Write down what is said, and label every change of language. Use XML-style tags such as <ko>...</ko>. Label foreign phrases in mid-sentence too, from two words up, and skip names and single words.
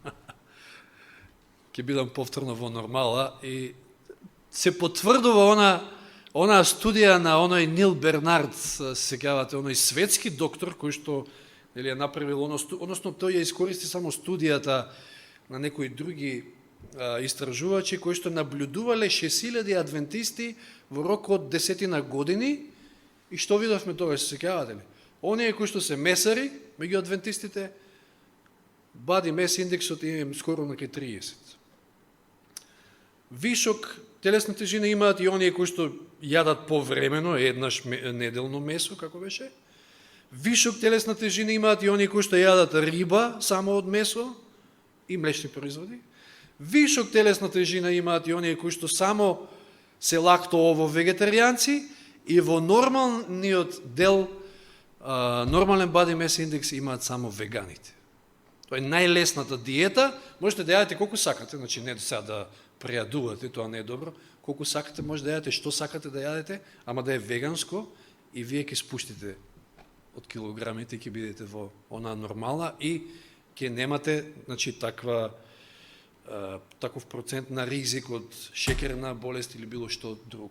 <mk>Ќе бидам повторно во нормала и се потврдува она студија на оној Нил Бернард, се сеќавате, оној светски доктор кој што е направил односно тој ја искористи само студијата на некои други истражувачи кои што наблюдувале 6000 адвентисти во рок од 10 години и што видовме тоа, се сеќавате ли? Оние кои што се месари меѓу адвентистите,</mk> <en>body mass</en> <mk>индексот им скоро на 30. Вишок телесна тежина имаат и оние кои што јадат повремено, еднаш неделно месо, како беше. Вишок телесна тежина имаат и оние кои што јадат риба само од месо и млечни производи. Вишок телесна тежина имаат и оние кои што само се лактоово вегетаријанци и во нормалниот дел, нормален</mk> <en>body mass</en> <mk>индекс имаат само веганите. Тоа е најлесната диета, можете да јадете колку сакате, значи не сега да прејадувате, тоа не е добро, колку сакате може да јадете, што сакате да јадете, ама да е веганско и вие ќе спуштите од килограмите, ќе бидете во она нормала и ќе немате, значи, таков процент на ризик од шекерна болест или било што друго.</mk>